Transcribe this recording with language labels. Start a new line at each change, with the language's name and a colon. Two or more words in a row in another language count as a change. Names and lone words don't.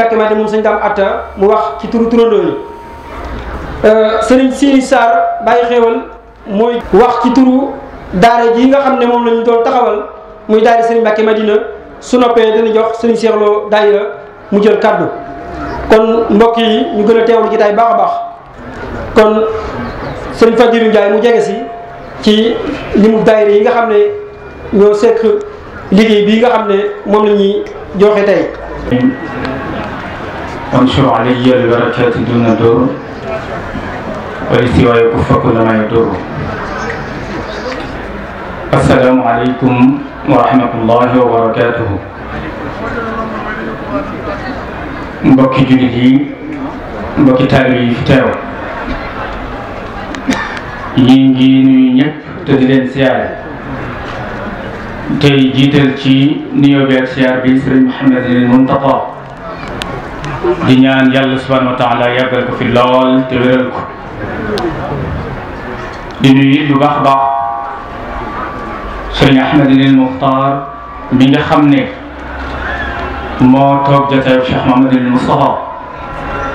Wolof: Mbacke Madina moom Serigne Dame Atta mu wax ci turu turandoo yi Serigne Sini Sarr bàyyi xéewal mooy wax ci turu daara ji nga xam ne moom lañu doon taxawal muy daara Serigne Mbacke Madina su noppee dana jox Serigne Cheikh Lo daayira mu jël kaddu kon mbokk yi ñu gën a teewlu jotaay baax a baax kon Serigne Fadilou Ndiaye mu jege si ci limu daayira yi nga xam ne ñoo sekk liggéey bii nga xam ne moom la ñuy joxe tey.
Arabic: انشر علي البركات دون دور والاستواء كف كل ما يدور. السلام عليكم ورحمة الله وبركاته.
Wolof: mbokki jullit yi mbokki taalibe yi fi teew ñi ngi nuyu ñëpp te di leen siyaare tey jiital ci nuyoo bi ak siyaar bi Sëriñ Mouhamadul Mountakha di ñaan yàlla
Arabic: سبحانه وتعالى
Wolof: yàggal ko fi lool te wéral ko di nuyu it bu baax a baax Sëriñ Ahmadul Muxtaar mi nga xam ne moo toog jotaayu Cheikh Mamadul Moustapha